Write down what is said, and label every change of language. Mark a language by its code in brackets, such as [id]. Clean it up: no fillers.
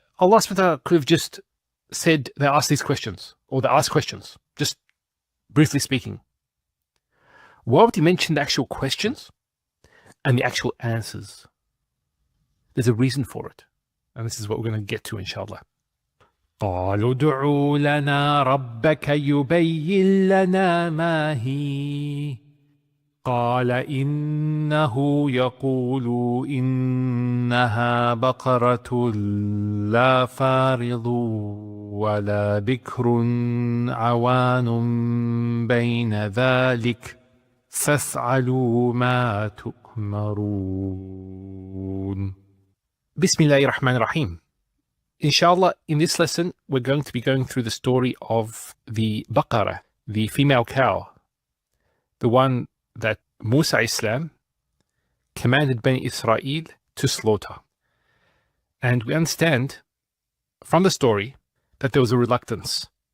[en] Allah subhanahu wa ta'ala could have just said they asked these questions, or they asked questions, just briefly speaking. Why would he mention the actual questions and the actual answers? There's a reason for it. And this is what we're going to get to, inshallah. [ar] قالوا ادع لنا ربك يبين لنا ما هي قال إنه يقول إنها بقرة لا فارض ولا بكر عوان بين ذلك فافعلوا ما تؤمرون. Bismillahir Rahmanir Rahim. [en] Inshallah, in this lesson, we're going to be going through the story of the Baqarah, the female cow, the one that Musa Islam commanded Bani Israel to slaughter. And we understand from the story that there was a reluctance.